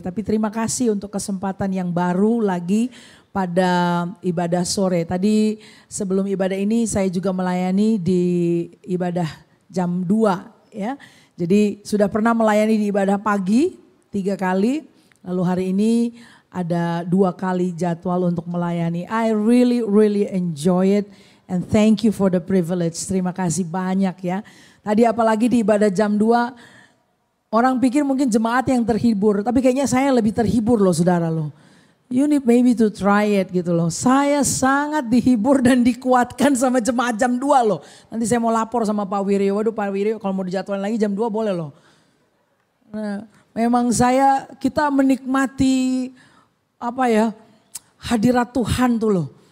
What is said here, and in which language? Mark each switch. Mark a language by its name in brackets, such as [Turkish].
[Indonesian] Tapi terima kasih untuk kesempatan yang baru lagi pada ibadah sore. Tadi sebelum ibadah ini saya juga melayani di ibadah jam 2 ya. Jadi sudah pernah melayani di ibadah pagi 3 kali. Lalu hari ini ada 2 kali jadwal untuk melayani. [English] I really enjoy it and thank you for the privilege. [Indonesian] Terima kasih banyak ya. Tadi apalagi di ibadah jam 2 orang pikir mungkin jemaat yang terhibur. Tapi kayaknya saya lebih terhibur loh saudara loh. [English] You need maybe to try it [Indonesian] gitu loh. Saya sangat dihibur dan dikuatkan sama jemaat jam 2 loh. Nanti saya mau lapor sama Pak Wiryo. Waduh Pak Wiryo kalau mau dijadwalin lagi jam 2 boleh loh. Nah, memang kita menikmati apa ya, hadirat Tuhan tuh loh.